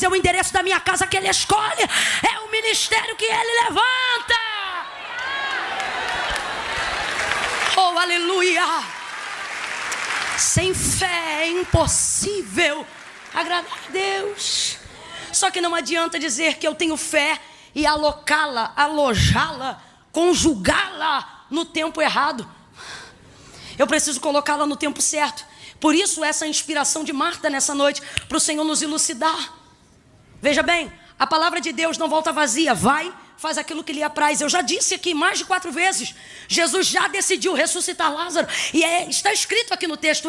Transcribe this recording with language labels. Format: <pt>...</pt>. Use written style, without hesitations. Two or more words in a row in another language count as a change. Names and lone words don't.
<pt>É o endereço da minha casa que Ele escolhe. É o ministério que Ele levanta. Oh, aleluia. Sem fé é impossível agradar a Deus. Só que não adianta dizer que eu tenho fé e alocá-la, alojá-la, conjugá-la no tempo errado. Eu preciso colocá-la no tempo certo. Por isso essa inspiração de Marta nessa noite, para o Senhor nos elucidar. Veja bem, a palavra de Deus não volta vazia. Vai, faz aquilo que lhe apraz. Eu já disse aqui mais de 4 vezes. Jesus já decidiu ressuscitar Lázaro. E está escrito aqui no texto.</pt>